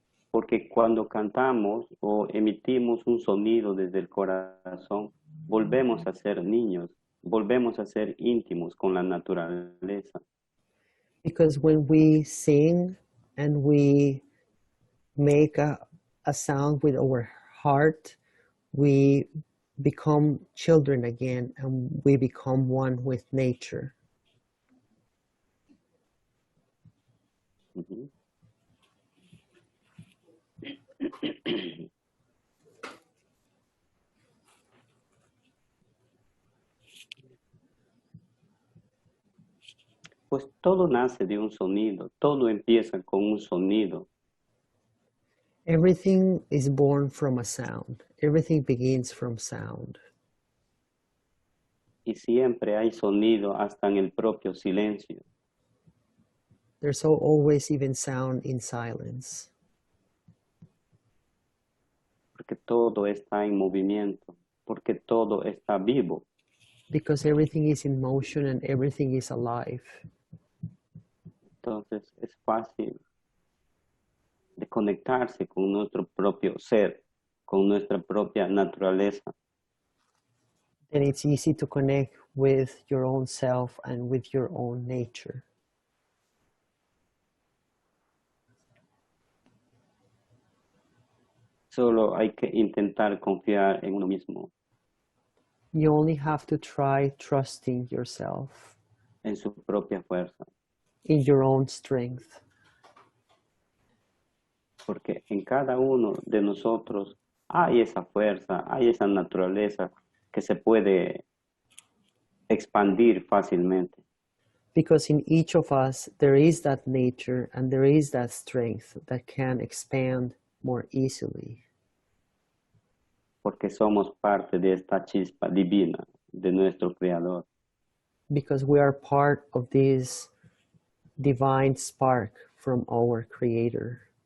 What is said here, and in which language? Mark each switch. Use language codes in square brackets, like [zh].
[es] Porque cuando cantamos o emitimos un sonido desde el corazón, volvemos a ser niños, volvemos a ser íntimos con la naturaleza. [en] Because when we sing and we make a sound with our heart, we become children again and we become one with nature. Uh-huh. [es] Pues todo nace de un sonido, todo empieza con un sonido. [en] Everything is born from a sound. Everything begins from sound. [es] Y siempre hay sonido hasta en el propio silencio. [en] There's always even sound in silence. [es] Porque todo está en movimiento, porque todo está vivo. [en] Because everything is in motion and everything is alive. [es] Entonces es fácil de conectarse con nuestro propio ser, con nuestra propia naturaleza. [en] And it's easy to connect with your own self and with your own nature. [es] Solo hay que intentar confiar en uno mismo, [en] You only have to try trusting yourself [es] en su propia fuerza, [en] in your own strength. [es] porque en cada uno de nosotros hay esa fuerza, hay esa naturaleza que se puede expandir fácilmente. [en] Because in each of us, there is that nature and there is that strength that can expand more easily. [es] Porque somos parte de esta chispa divina de nuestro Creador. [en] Because we are part of this divine spark from our Creator.